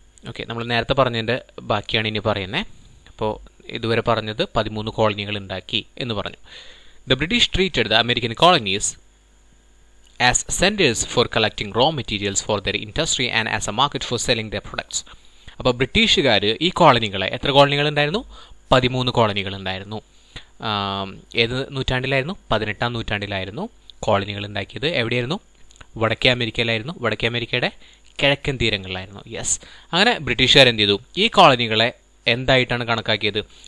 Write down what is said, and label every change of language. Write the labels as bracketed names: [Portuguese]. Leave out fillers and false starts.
[Malayalam] Okay, നമ്മൾ നേരത്തെ പറഞ്ഞതിൻ്റെ ബാക്കിയാണ് ഇനി പറയുന്നത്. അപ്പോൾ ഇതുവരെ പറഞ്ഞത് 13 കോളനികൾ ഉണ്ടാക്കി എന്ന് പറഞ്ഞു. [English] The British treated the American colonies as centers for collecting raw materials for their industry and as a market for selling their products. [Malayalam] അപ്പോൾ ബ്രിട്ടീഷുകാർ ഈ കോളനികളെ, എത്ര കോളനികൾ ഉണ്ടായിരുന്നു? 13 കോളനികൾ ഉണ്ടായിരുന്നു. ഏത് നൂറ്റാണ്ടിലായിരുന്നു? 18-ാം നൂറ്റാണ്ടിലായിരുന്നു കോളനികൾ ഉണ്ടാക്കിയത്. എവിടെയായിരുന്നു? വടക്കേ അമേരിക്കയിലായിരുന്നു. വടക്കേ അമേരിക്കയുടെ കിഴക്കൻ തീരങ്ങളിലായിരുന്നു. യെസ്. അങ്ങനെ ബ്രിട്ടീഷുകാർ എന്ത് ചെയ്തു, ഈ കോളനികളെ എന്തായിട്ടാണ് കണക്കാക്കിയത്?